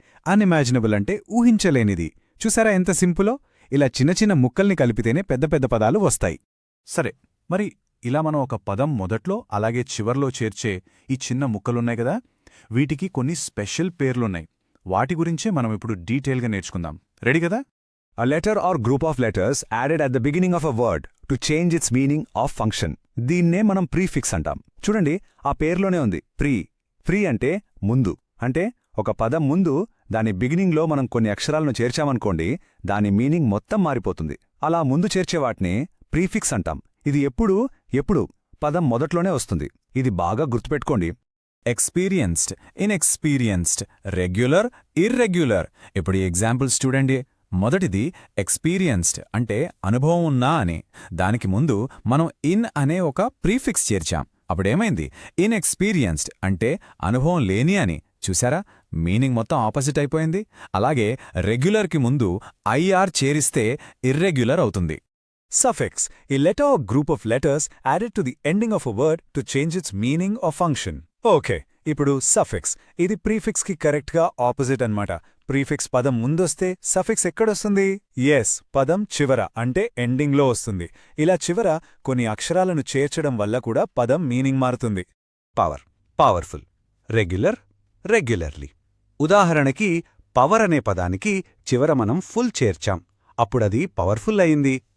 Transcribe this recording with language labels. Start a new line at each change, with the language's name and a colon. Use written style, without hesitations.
Telugu: Unimaginable అంటే ఊహించలేనిది. చూసారా ఎంత సింపులో? ఇలా చిన్న చిన్న ముక్కల్ని కలిపితేనే పెద్ద పెద్ద పదాలు వస్తాయి. సరే, మరి ఇలా మనం ఒక పదం మొదట్లో అలాగే చివర్లో చేర్చే ఈ చిన్న ముక్కలున్నాయి కదా, వీటికి కొన్ని స్పెషల్ పేర్లున్నాయి. వాటి గురించే మనం ఇప్పుడు డీటెయిల్గా నేర్చుకుందాం. రెడీ కదా?
English: A letter or group of letters added at the beginning of a word to change its meaning or function.
Telugu: దీన్నే మనం ప్రీఫిక్స్ అంటాం. చూడండి, ఆ పేర్లోనే ఉంది ప్రీ అంటే ముందు. అంటే ఒక పదం ముందు దాని బిగినింగ్లో మనం కొన్ని అక్షరాలను చేర్చామనుకోండి, దాని మీనింగ్ మొత్తం మారిపోతుంది. అలా ముందు చేర్చేవాటినే ప్రీఫిక్స్ అంటాం. ఇది ఎప్పుడు పదం మొదట్లోనే వస్తుంది. ఇది బాగా గుర్తుపెట్టుకోండి.
English: Experienced, inexperienced, regular, irregular.
Telugu: ఇప్పుడు ఈ ఎగ్జాంపుల్స్ చూడండి. మొదటిది ఎక్స్పీరియన్స్డ్ అంటే అనుభవం ఉన్నా అని. దానికి ముందు మనం ఇన్ అనే ఒక ప్రీఫిక్స్ చేర్చాం. అప్పుడేమైంది? ఇన్ఎక్స్పీరియన్స్డ్ అంటే అనుభవం లేని అని. చూసారా, మీనింగ్ మొత్తం ఆపోజిట్ అయిపోయింది. అలాగే రెగ్యులర్కి ముందు ఐఆర్ చేరిస్తే ఇర్రెగ్యులర్ అవుతుంది.
English: Suffix, a letter or group of letters added to the ending of a word to change its meaning or function.
Telugu: Okay, ఇప్పుడు సఫిక్స్. ఇది ప్రీఫిక్స్కి కరెక్ట్గా ఆపోజిట్ అన్నమాట. ప్రీఫిక్స్ పదం ముందొస్తే సఫిక్స్ ఎక్కడొస్తుంది? ఎస్, పదం చివర అంటే ఎండింగ్లో వస్తుంది. ఇలా చివర కొన్ని అక్షరాలను చేర్చడం వల్ల కూడా పదం మీనింగ్ మారుతుంది.
English: Powerful, regular, regularly.
Telugu: ఉదాహరణకి పవర్ అనే పదానికి చివర మనం ఫుల్ చేర్చాం, అప్పుడది పవర్ఫుల్ అయింది.